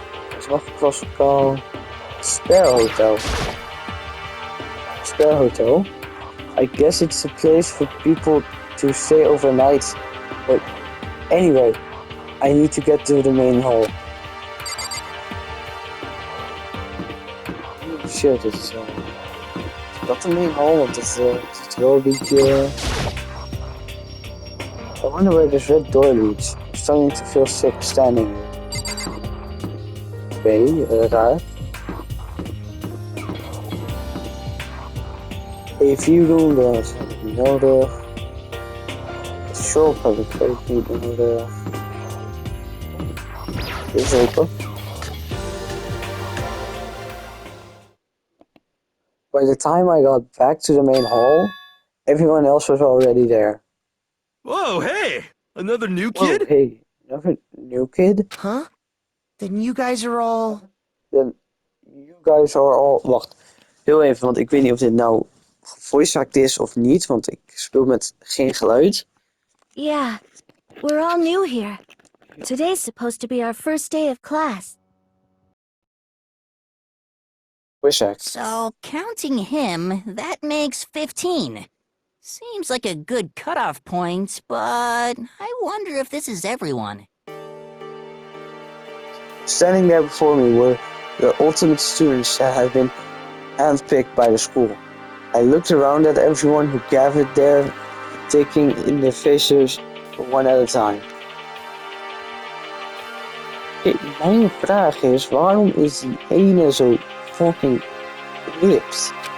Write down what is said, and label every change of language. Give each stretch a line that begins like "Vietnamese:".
English: There's nog classical spare hotel. Spare hotel? I guess it's a place for people to stay overnight. But anyway, I need to get to the main hall. Shit, it's not the main hall,
Dutch: want het is wel een beetje...
English: I wonder where this red door leads. I'm starting to feel sick standing here.
Dutch: Okay, raar.
English: A few doors
Dutch: heb ik niet nodig. De shop heb ik ook niet nodig. Dit is open.
English: By the time I got back to the main hall, everyone else was already there. Whoa, hey! Another new kid? Whoa, hey, another new kid? Huh? Then you guys are all... Then you guys are all...
Dutch: Wacht, heel even, want ik weet niet of dit nou voice act is of niet, want ik speel met geen geluid.
English: Yeah, we're all new here. Today's supposed to be our first day of class.
Dutch: Voice act.
English: So, counting him, that makes 15. Seems like a good cutoff point, but I wonder if this is everyone. Standing there before me were the ultimate students that had been handpicked by the school. I looked around at everyone who gathered there, taking in their faces one at a time.
Dutch: Mijn vraag is, waarom is die ene zo fucking ripped?